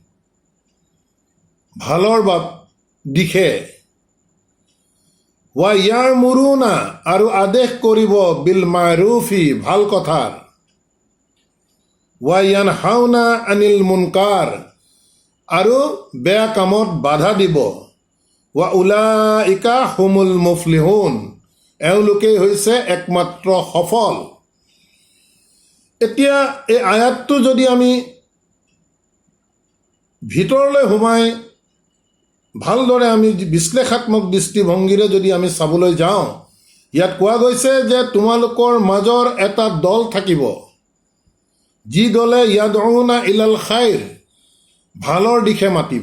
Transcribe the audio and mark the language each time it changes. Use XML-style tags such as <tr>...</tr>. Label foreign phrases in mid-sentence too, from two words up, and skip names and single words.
<as>ভালৰ দিশে,</as> <ar>ويأمرون</ar> <as>আৰু আদেশ কৰিব,</as> <ar>بالمعروف</ar> <as>ভাল কথাৰ,</as> <ar>وينهون عن المنكر</ar> <as>আৰু বেয়া কামত বাধা দিব,</as> <ar>وأولئك هم المفلحون</ar> <as>এওঁলোকেই হৈছে একমাত্ৰ সফল। এতিয়া এই আয়াতটো যদি আমি ভিতৰলৈ সোমাই ভালদৰে আমি বিশ্লেষাত্মক দৃষ্টিভংগীৰে যদি আমি চাবলৈ যাওঁ, ইয়াত কোৱা গৈছে যে তোমালোকৰ মাজৰ এটা দল থাকিব, যি দলে</as> <ar>يدعون إلى الخير</ar> <as>ভালৰ দিশে মাতিব।</as>